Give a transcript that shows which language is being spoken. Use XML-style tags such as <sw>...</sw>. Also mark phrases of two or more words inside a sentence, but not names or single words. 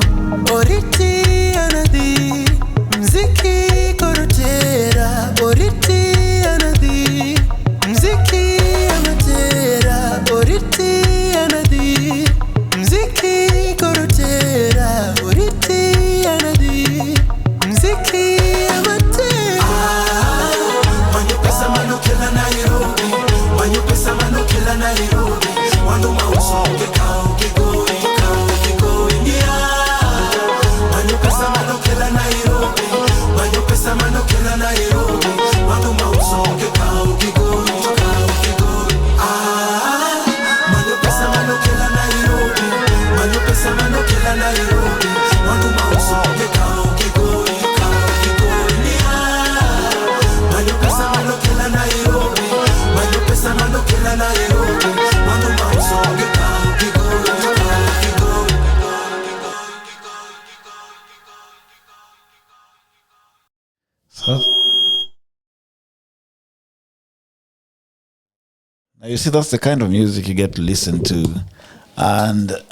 <luo>Oriti anadhi, mziki korotera. Oriti anadhi, mziki amatera. Oriti anadhi, mziki korotera. Oriti anadhi, mziki amatera. Manyo pesa manokela Nairobi, manyo pesa manokela Nairobi. Wandu mausunge kao kigoi, manyo pesa manokela Nairobi, manyo pesa manokela Nairobi. Wandu mausunge kao kigoi, manyo pesa manokela Nairobi, manyo pesa manokela Nairobi. Wandu mausunge kao kigoi, manyo pesa manokela Nairobi, manyo pesa manokela Nairobi. Wandu mausunge kao kigoi.</luo> <en>So, now you see, that's the kind of music you get to listen to, and</en>